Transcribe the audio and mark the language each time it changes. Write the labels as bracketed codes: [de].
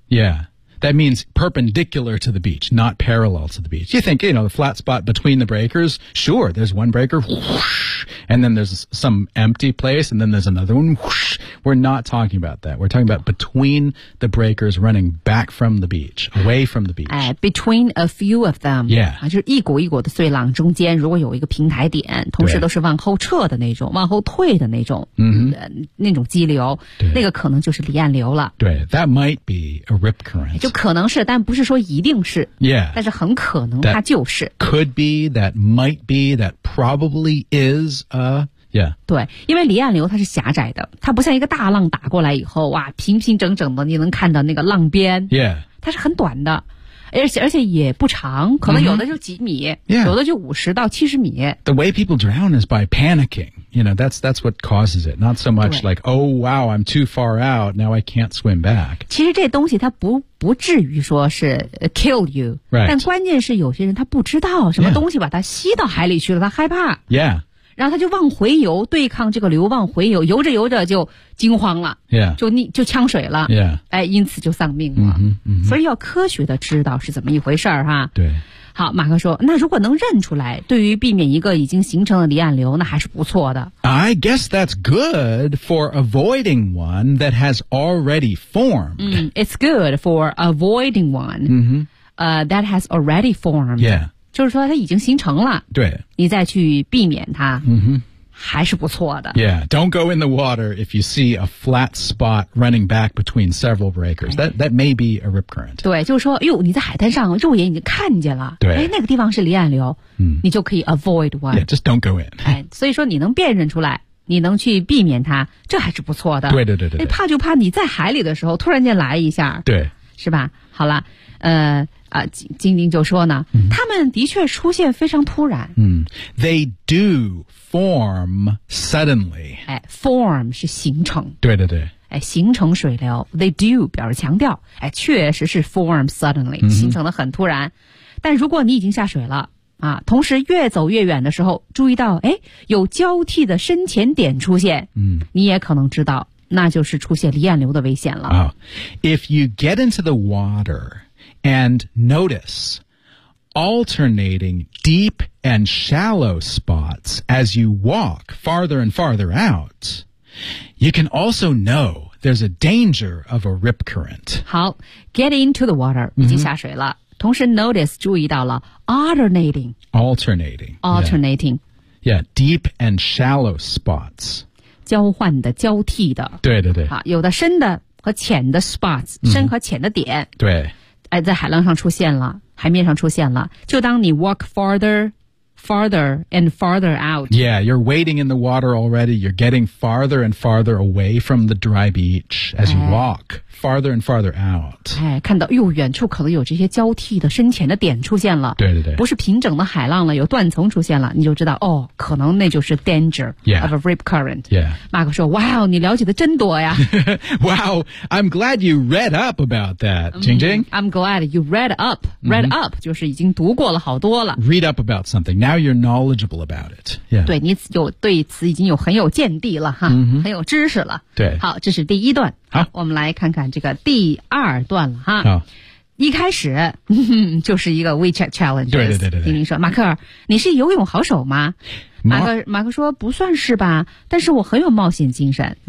[en] Yeah, that means perpendicular to the beach, not parallel to the beach. You think, you know, the flat spot between the breakers? Sure, there's one breaker, whoosh, and then there's some empty place, and then there's another one. Whoosh. We're not talking about that. We're talking about between the breakers running back from the beach, away from the beach. Between a few of them. Yeah. [zh] 啊，就是一股一股的碎浪中间，如果有一个平台点，同时都是往后撤的那种，往后退的那种，那种激流，那个可能就是离岸流了。 [en] 对 ，that might be a rip current. [zh] 就可能是，但不是说一定是。 [en] Yeah. [zh] 但是很可能它就是。 [en] That could be, that might be, that probably is a. Yeah. [zh] 对，因为离岸流它是狭窄的，它不像一个大浪打过来以后，哇，平平整整的，你能看到那个浪边。 [en] Yeah. [zh] 它是很短的，而且也不长，可能有的就几米， [en] yeah. [zh] 有的就50到70米。 [en] The way people drown is by panicking. You know, that's what causes it. Not so much like, oh wow, I'm too far out, now I can't swim back. [zh] 其实这东西它不至于说是 [en] kill you. Right. [zh] 但关键是有些人他不知道什么东西把它吸到海里去了，他害怕。 [en] Yeah. [zh] 然后他就往回游，对抗这个流往回游，游着游着就惊慌了， [en] yeah. [zh] 就呛水了， [en] yeah. [zh] 哎，因此就丧命了。所以要科学的知道是怎么一回事儿哈。对，好，马克说，那如果能认出来，对于避免一个已经形成的离岸流，那还是不错的。 [en] I guess that's good for avoiding one that has already formed. It's good for avoiding one. That has already formed. Yeah. [zh] 就是说它已经形成了，对，你再去避免它，还是不错的。 [en] Yeah, don't go in the water if you see a flat spot running back between several breakers. That may be a rip current. [zh] 对，就是说，哟，你在海滩上肉眼已经看见了，对，哎，那个地方是离岸流，你就可以 [en] avoid one. Yeah, just don't go in. [zh] 哎，所以说你能辨认出来。你能去避免它，这还是不错的。对对对 对, 对。怕就怕你在海里的时候突然间来一下。对。是吧？好了，晶晶就说呢，他们的确出现非常突然。 [en] They do form suddenly. [zh] 哎 ，form 是形成。对对对。哎，形成水流 ，they do 表示强调。哎，确实是 [en] form suddenly， [zh] 形成的很突然。但如果你已经下水了。啊，同时越走越远的时候，注意到哎，有交替的深浅点出现，你也可能知道，那就是出现离岸流的危险了。 [en] Oh, if you get into the water and notice alternating deep and shallow spots as you walk farther and farther out, you can also know there's a danger of a rip current. [zh] 好 ， [en] get into the water [zh] 已经下水了。同时 notice 注意到了 alternating [en] yeah. yeah deep and shallow spots [zh] 交换的交替的对对对好有的深的和浅的 spots 深和浅的点对哎在海浪上出现了海面上出现了就当你 [en] walk farther and farther out yeah you're wading in the water already you're getting farther and farther away from the dry beach as you walk farther and farther out [zh] 哎，看到哟远处可能有这些交替的深浅的点出现了对对对不是平整的海浪了有断层出现了你就知道哦可能那就是 danger [en] yeah, of a rip current yeah [zh] 马克说 wow 你了解的真多呀 [en] wow I'm glad you read up about that 晶晶 I'm glad you read up [zh] 就是已经读过了好多了 [en] read up about somethingNow you're knowledgeable about it. Yeah. [zh] 对你有对此已经有很有见地了哈、很有知识了。对，好，这是第一段。好，我们来看看这个第二段了哈。好，一开始就是一个 WeChat challenge。对对对对对。丁丁说：“马克，你是游泳好手吗？” 马克说：“不算是吧，但是我很有冒险精神。